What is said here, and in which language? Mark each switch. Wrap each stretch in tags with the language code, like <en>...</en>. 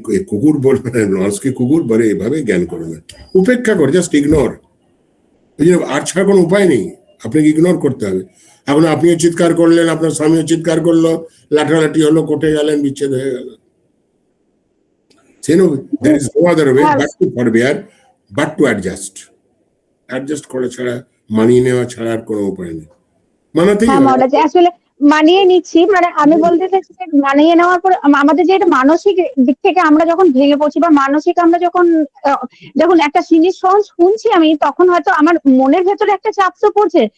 <bn>কুকুর বলবে না, মানুষকে কুকুর বলে, এভাবে জ্ঞান করবে, উপেক্ষা করে,</bn> <en>Just ignore.</en> <bn>আর ছাড়া কোনো উপায় নেই, আপনাকে ইগনোর করতে হবে। এখন আপনিও চিৎকার করলেন, আপনার স্বামীও চিৎকার করলো, লাঠালাঠি হলো, কোর্টে গেলেন, বিচ্ছেদ হয়ে গেল।</bn> <en>So, there is no other way</en> <bn>হ্যাঁ</bn> <en>but to forbear, but to adjust.</en> <bn>Adjust করা ছাড়া, মানিয়ে নেওয়া ছাড়া আর কোনো উপায় নেই। মানাতেই হ্যাঁ হবে। মহারাজ, আসলে মানিয়ে নিচ্ছি, মানে আমি বলতে চাইছি যে মানিয়ে নেওয়ার পর আমাদের যে এটা মানসিক দিক থেকে আমরা যখন ভেঙে পড়ছি বা মানসিক আমরা যখন একটা জিনিস শুনছি আমি, তখন হয়তো আমার মনের ভেতরে একটা চাপ তো পড়ছে।</bn>